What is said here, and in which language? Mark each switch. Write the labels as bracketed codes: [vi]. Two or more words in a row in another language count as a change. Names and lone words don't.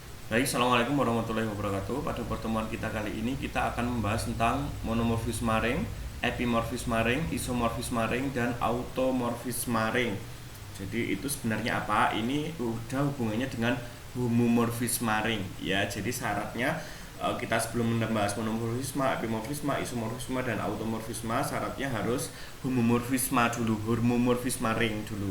[ar] Baik, السلام عليكم ورحمة الله وبركاته. [id] Pada pertemuan kita kali ini kita akan membahas tentang monomorfisme ring, epimorfisme ring, isomorfisme ring, dan automorfisme ring. Jadi itu sebenarnya apa? Ini udah hubungannya dengan homomorfisme ring ya. Jadi syaratnya kita sebelum membahas monomorfisme, epimorfisme, isomorfisme, dan automorfisme, syaratnya harus homomorfisme dulu, homomorfisme ring dulu.